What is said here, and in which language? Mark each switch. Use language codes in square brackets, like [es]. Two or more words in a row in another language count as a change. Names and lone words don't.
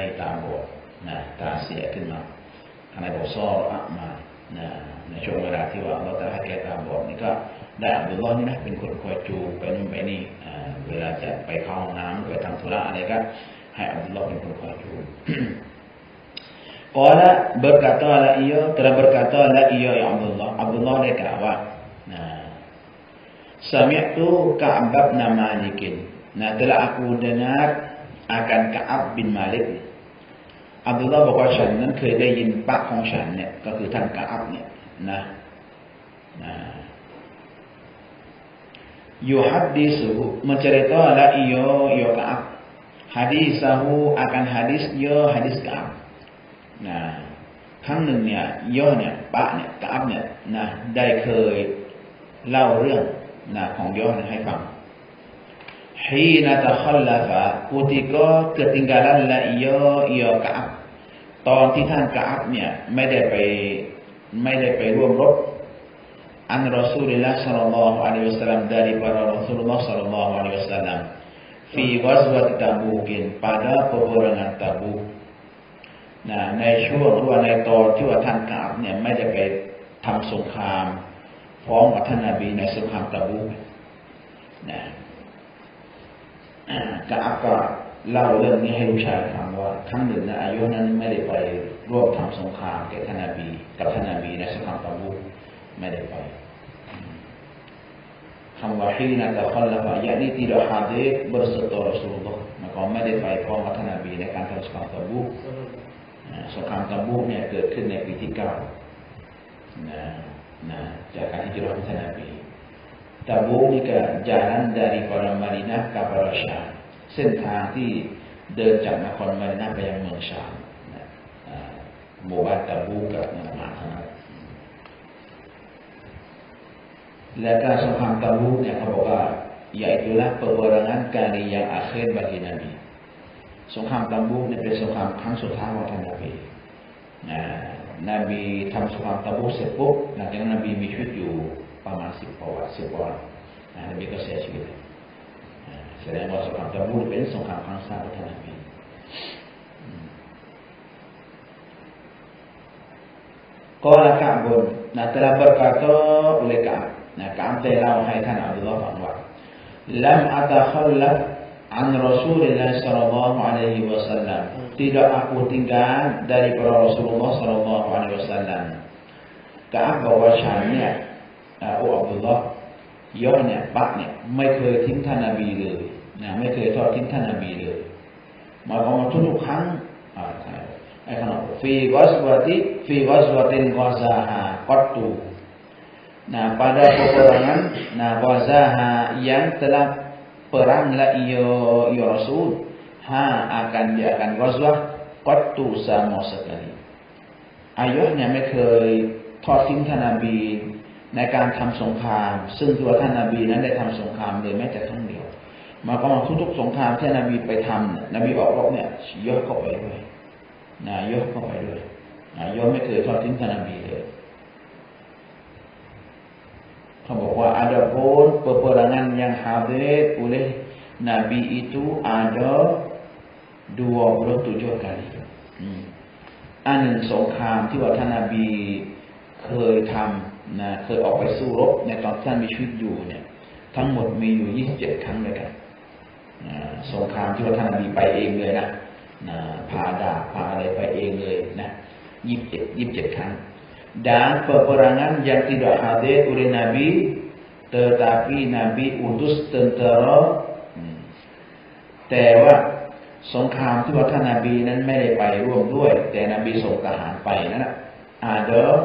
[th] ตาบอดนะตาเสียขึ้นมาขณะบอกซอรอะมานะในช่วงเวลาที่ว่าอัลเลาะห์ตะอาลาให้แกตาบอดนี่ก็ได้อับดุลลอฮ์นี่นะเป็นคนคอยจูงไปนู่นไปนี่เวลาจะไปเข้าห้องน้ำไปทำธุระอะไรก็ให้อับดุลลอฮ์เป็นคนคอยจูง [ms] Qala berkatalah ia telah berkatalah ia ya Abdullah dia kata Sami'tu Ka'ab bin Malik. Telah aku dengar akan Ka'ab bin Malik. [th] Abdullah บอกว่าฉันนั้นเคยได้ยินปากของฉันเนี่ยก็คือท่านกะอับเนี่ยนะ [ms] yuhaddisu menceritakan ia Ka'ab hadisahu akan hadis Ka'ab nah [th] ครั้ งหนึ่งเนี่ยย่อเนี่ยปะเนี่ยกะอับเนี่ยนะได้เคยเล่าเรื่องนะของย่อให้ฟัง [ms] hina takhallafa ketika ketinggalan la ia [th] กะอับตอนที่ท่านกะอับเนี่ยไม่ได้ ไปร่วมรบอันรอซูลุลลอฮ์ศ็อลลัลลอฮุอะลัยฮิวะซัลลัม [ms] dari para Rasulullah sallallahu alaihi wasallam fi ghazwat Tabuk pada peperangan Tabuk [th] ในช่วงว่าในตอนที่ว่าท่านกะอับเนี่ยไม่ได้ไปทำสงครามพร้อมกับท่านนบีในสงครามตะบูกนะ กะอับก็เล่าเรื่องนี้ให้ลูกชายฟังว่าครั้งหนึ่งนะอายุนั้นไม่ได้ไปร่วมทำสงครามกับท่านนบีในสงครามตะบูกไม่ได้ไปคำว่าฮีนะตะคัลละฟะยะนี่ [ms] tidak hadir berserta Rasulullah maka [th] ไม่ได้ไปพร้อมกับท่านนบีในการทำสงครามตะบูกสงครามตะบูกเนี่ยเกิดขึ้นในปีที่9 จากการฮิจเราะห์ของท่านนบีตะบูกนี่ก็ [ms] jalan daripada Madinah ke Syam [th] เส้นทางที่เดินจากนครมะดีนะห์ไปยังเมืองชามหมู่บ้านตะบูกกับเมืองมานะ และการสงครามตะบูกเนี่ยเขาบอกว่า [ms] yaitulah peperangan kali yang akhir bagi Nabi [th] สงครามตะบูกเนี่ยเป็นสงครามครั้งสุดท้ายของท่านนบีนบีทำสงครามตะบูกเสร็จปุ๊บหลังจากนั้นนบีมีชีวิตอยู่ประมาณ10 วันนบีก็เสียชีวิตแสดงว่าสงครามตะบูกเป็นสงครามครั้งสุดท้ายของท่านนบี [ms] Qala Ka'bun telah berkata oleh Ka'ab Ka'ab telah wahai [th] ท่านอับดุลลอฮ์ฟังว่า [ar] lam atakhallaf [ms] an Rasulillah sallallahu alaihi wasallam tidak aku tinggal dari Rasulullah sallallahu alaihi wasallam [th] Ka'ab บอกว่าฉันเนี่ยอับดุลลอฮ์ย่อเนี่ยปักเนี่ยไม่เคยทิ้งท่านนบีเลยไม่เคยทอดทิ้งท่านนบีเลยหมายความว่าทุกครั้ง [ms] fi ghazwatin ghazaha qattu pada peperangan ghazaha yang telah peranglah ia Rasul akan ghazwah qattu sama sekali ayahnya [th] ไม่เคยทอดทิ้งท่านนบีในการทำสงครามซึ่งตัวท่านนบีนั้นได้ทำสงครามเลยแม้แต่ครั้งเดียวมาก็ทุกๆสงครามที่นบีไปทำนบีออกรบเนี่ยย่อเข้าไปด้วยยกเข้าไปด้วยยกไม่เคยทอดทิ้งท่านนบีเลย เขาบอกว่า [ms] adapun peperangan yang hadir oleh Nabi itu ada 27 kali [th] อันหนึ่งสงครามที่ว่าท่านนบีเคย ทำเคยออกไปสู้รบในตอนท่านมีชีวิตอยู่เนี่ยทั้งหมดมีอยู่27 ครั้งเลยกันสงครามที่ว่าท่านนบีไปเองเลยนะพาดาบพาอะไรไปเองเลยนะ27 ครั้ง [ms] dan peperangan yang tidak hadir oleh Nabi tetapi Nabi utus tentara [th] แต่ว่าสงครามที่ว่าท่านนบีนั้นไม่ได้ไปร่วมด้วยแต่นบีส่งทหารไปนั่นน่ะ ada